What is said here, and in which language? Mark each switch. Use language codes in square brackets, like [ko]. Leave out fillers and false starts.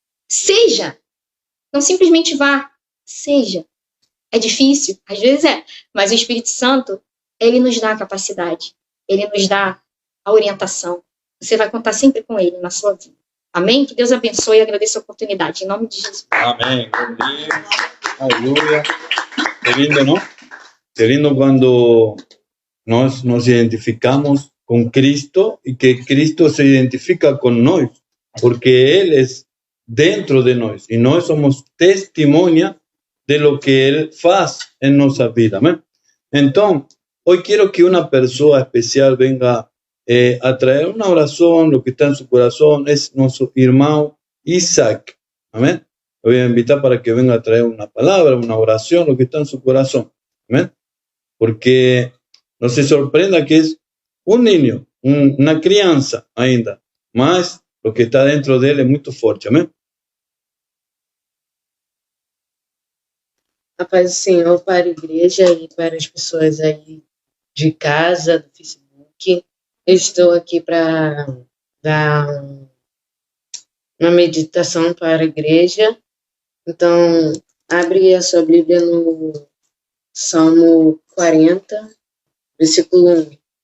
[pt] Seja. Não simplesmente vá. Seja. É difícil, às vezes é. Mas o Espírito Santo, ele nos dá a capacidade. Ele nos dá a orientação. Você vai contar sempre com ele na sua vida. Amém? Que Deus abençoe e agradeça a oportunidade. Em nome de Jesus. [es] Amén. Buen día. Aleluya. Qué lindo, ¿no? Qué lindo cuando nos identificamos con Cristo y que Cristo se identifica con nosotros, porque Él es dentro de nosotros y nosotros somos testimonia de lo que Él hace en nuestra vida. Amén. Entonces, hoy quiero que una persona especial venga a traer una oración, lo que está en su corazón, es nuestro hermano Isaac. Amén. Lo voy a invitar para que venga a traer una palabra, una oración, lo que está en su corazón. Amén. Porque no se sorprenda que es un niño, [pt] una criança ainda, mas [es] lo que está dentro de él es muy fuerte. Amén. [pt] A paz do Senhor para a igreja e para as pessoas aí de casa, do Facebook. Eu estou aqui para dar uma meditação para a igreja. Então, abre a sua Bíblia no Salmo 40, versículo 1.